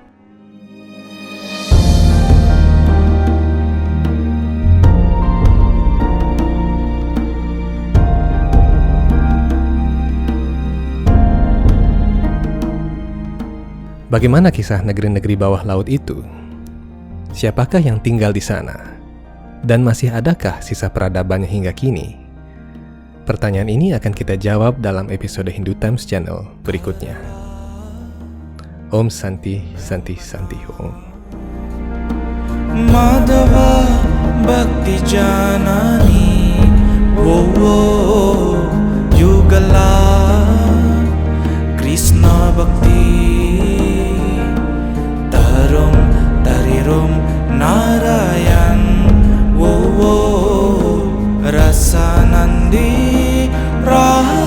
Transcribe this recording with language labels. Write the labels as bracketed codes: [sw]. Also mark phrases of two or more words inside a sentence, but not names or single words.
[id] Bagaimana kisah negeri-negeri bawah laut itu? Siapakah yang tinggal di sana? Dan masih adakah sisa peradabannya hingga kini? Pertanyaan ini akan kita jawab dalam episode Hindu Times Channel berikutnya. [sa] Om Santi Santi Santi Om. Madhava Bhakti Janani Yugala Krishna Bhakti Tarirum Narayan Rasanandi